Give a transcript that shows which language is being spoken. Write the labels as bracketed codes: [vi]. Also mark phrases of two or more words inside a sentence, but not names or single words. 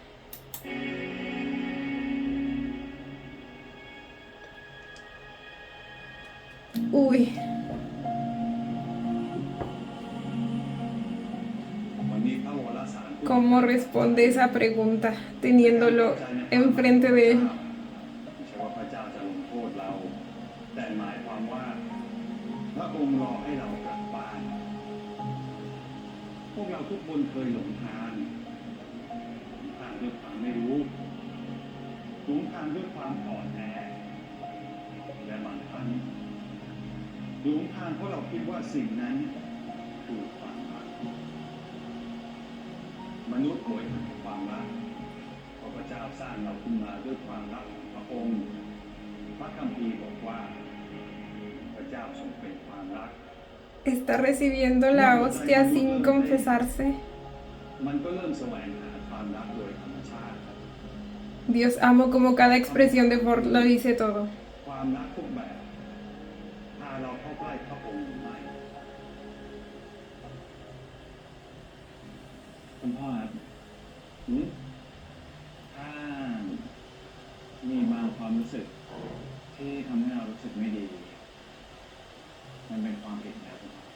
[es] Uy. ¿Cómo responde esa pregunta teniéndolo enfrente de él? [th] แต่หมายความว่าพระองค์รอให้เรากลับบ้านพวกเราทุกคนเคยหลงทางด้วยความไม่รู้หลงทางด้วยความอ่อนแอและบางครั้งหลงทางเพราะเราคิดว่าสิ่งนั้นคือความรัก มนุษย์โหยหาความรักเพราะพระเจ้าสร้างเราขึ้นมาด้วยความรักของพระองค์พระคัมภีร์บอกว่า [es] Está recibiendo la hostia sin confesarse. Dios, amo como cada expresión de Ford lo dice todo. [th] ความรักทุกแบบพาเราเข้าใกล้พระองค์หรือไม่ คุณพ่อครับ หืม ถ้ามีบางความรู้สึกที่ทำให้เรารู้สึกไม่ดี มันเป็นความผิดนะครับคุณพ่อบ